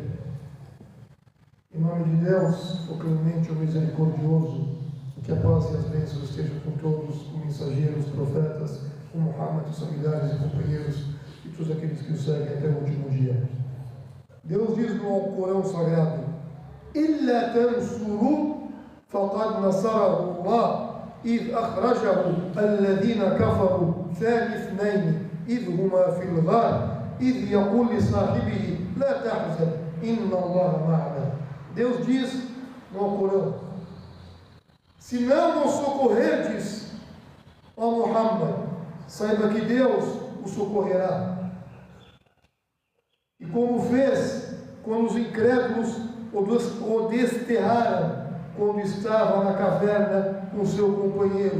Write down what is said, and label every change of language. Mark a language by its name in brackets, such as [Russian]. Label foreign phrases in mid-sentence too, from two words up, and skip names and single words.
[Portuguese] Em nome de Deus, o clemente, o misericordioso, que a paz e as bênçãos estejam com todos, com mensageiros, profetas, com Muhammad, os familiares e companheiros e todos aqueles que o seguem até o último dia. Deus diz no Alcorão Sagrado: [Arabic] إِلَّا تَنْصُرُوا فَقَدْ نَصَرَهُ اللَّهُ إذ أخرجه الذين كفروا ثاني اثنين إذ هما في الغار إذ يقول لصاحبه لا تحزن إن الله معنا. [Portuguese] Deus diz no Alcorão: se não o socorrerdes, ó Muhammad, saiba que Deus o socorrerá. E como fez quando os incrédulos o desterraram quando estava na caverna com seu companheiro.